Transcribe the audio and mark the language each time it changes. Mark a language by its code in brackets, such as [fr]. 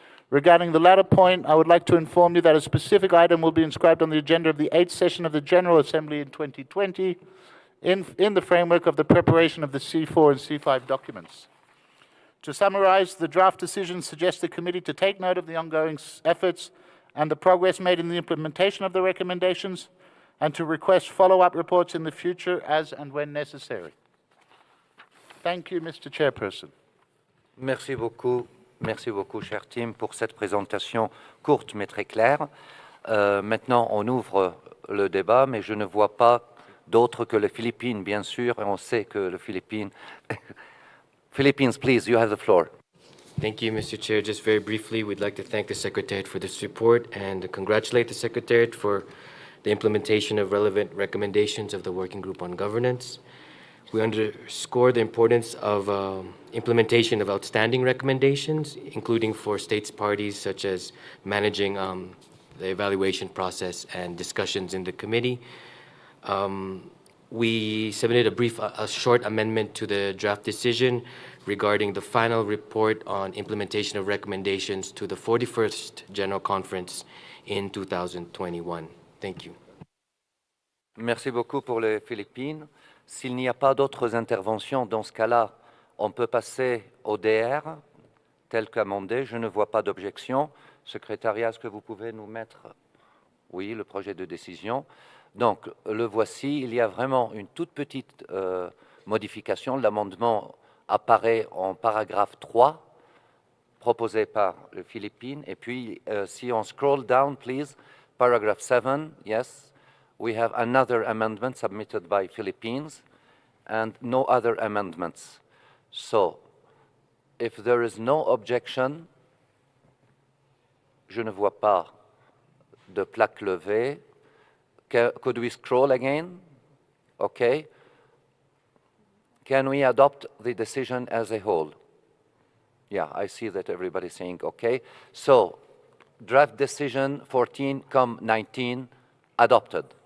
[en] Regarding the latter point, I would like to inform you that a specific item will be inscribed on the agenda of the 8th session of the General Assembly in 2020 in the framework of the preparation of the C4 and C5 documents. To summarize, the draft decision suggests the committee to take note of the ongoing efforts and the progress made in the implementation of the recommendations, and to request follow-up reports in the future as and when necessary. Thank you, Mr. Chairperson. [fr] Merci beaucoup, cher Tim, pour cette présentation courte mais très claire. Maintenant, on ouvre le débat, mais je ne vois pas d'autres que les Philippines, bien sûr, et on sait que les Philippines... [en] Philippines, please, you have the floor. Thank you, Mr. Chair. Just very briefly, we'd like to thank the Secretariat for this report and congratulate the Secretariat for the implementation of relevant recommendations of the Working Group on Governance. We underscore the importance of implementation of outstanding recommendations, including for states parties, such as managing the evaluation process and discussions in the committee. We submitted a short amendment to the draft decision regarding the final report on implementation of recommendations to the 41st General Conference in 2021. Thank you. [fr] Merci beaucoup pour les Philippines. S'il n'y a pas d'autres interventions, dans ce cas-là, on peut passer au DR, tel qu'amendé. Je ne vois pas d'objection. Secrétariat, est-ce que vous pouvez nous mettre, oui, le projet de décision? Donc, le voici. Il y a vraiment une toute petite modification. L'amendement apparaît en paragraphe 3, proposé par les Philippines. Et puis, si on [en] scroll down, please, paragraph 7, yes, we have another amendment submitted by Philippines and no other amendments. So, if there is no objection, [fr] je ne vois pas de plaque levée. [en] Could we scroll again? Okay. Can we adopt the decision as a whole? Yeah, I see that everybody's saying okay. So, draft decision 14-19 adopted.